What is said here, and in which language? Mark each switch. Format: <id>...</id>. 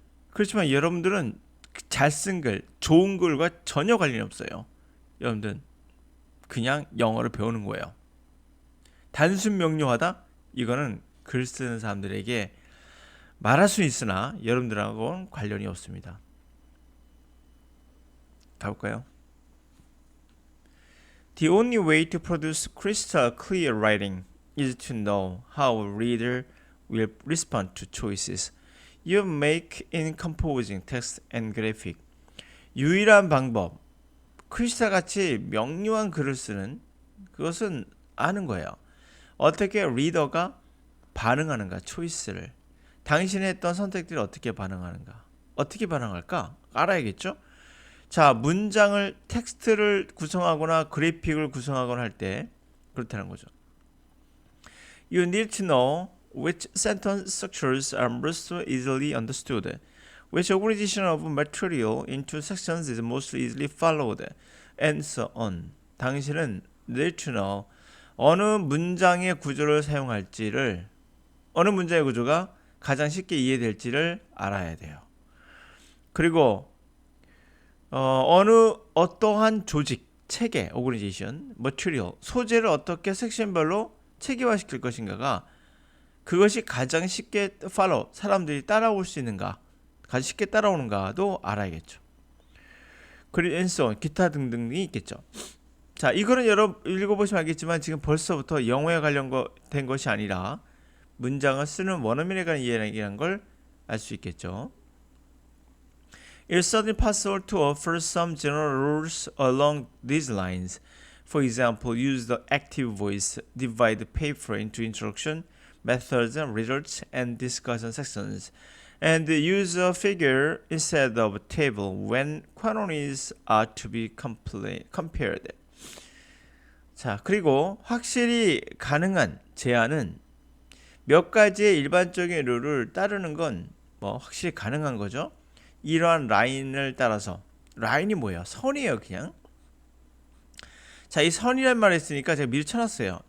<ko>그렇지만 여러분들은 잘 쓴 글, 좋은 글과 전혀 관련이 없어요. 여러분들은 그냥 영어를 배우는 거예요. 단순 명료하다? 이거는 글 쓰는 사람들에게 말할 수 있으나 여러분들하고는 관련이 없습니다. 가볼까요?</ko> <en>The only way to produce crystal clear writing is to know how a reader will respond to choices you make in composing text and graphic.</en> <ko>유일한 방법, 크리스탈같이 명료한 글을 쓰는 그것은 아는 거예요. 어떻게 리더가 반응하는가, 초이스를. 당신이 했던 선택들이 어떻게 반응하는가. 어떻게 반응할까? 알아야겠죠? 자, 문장을, 텍스트를 구성하거나 그래픽을 구성하거나 할 때 그렇다는 거죠.</ko> <en>You need to know which sentence structures are most easily understood, which organization of material into sections is most easily followed, and so on.</en> <ko>당신은</ko> <en>need to know</en> <ko>어느 문장의 구조를 사용할지를, 어느 문장의 구조가 가장 쉽게 이해될지를 알아야 돼요. 그리고 어떠한 조직, 체계, organization, material, 소재를 어떻게 섹션별로 체계화시킬 것인가가, 그것이 가장 쉽게 follow, 사람들이 따라올 수 있는가, 가장 쉽게 따라오는가도 알아야겠죠. 그리고</ko> <en>and so on,</en> <ko>기타 등등이 있겠죠. 자, 이거는 여러분 읽어보시면 알겠지만 지금 벌써부터 영어에 관련된 것이 아니라 문장을 쓰는 원어민에 관한 이야기라는 걸 알 수 있겠죠.</ko> <en>It's certainly possible to offer some general rules along these lines. For example, use the active voice, divide the paper into introduction, methods, results, and discussion sections, and use a figure instead of a table when quantities are to be compared.</en> <ko>자, 그리고 확실히 가능한 제안은 몇 가지의 일반적인 룰을 따르는 건 확실히 가능한 거죠. 이러한 라인을 따라서, 라인이 뭐예요? 선이에요, 그냥. 자, 이 선이란 말을 했으니까 제가 미리 쳐놨어요.</ko>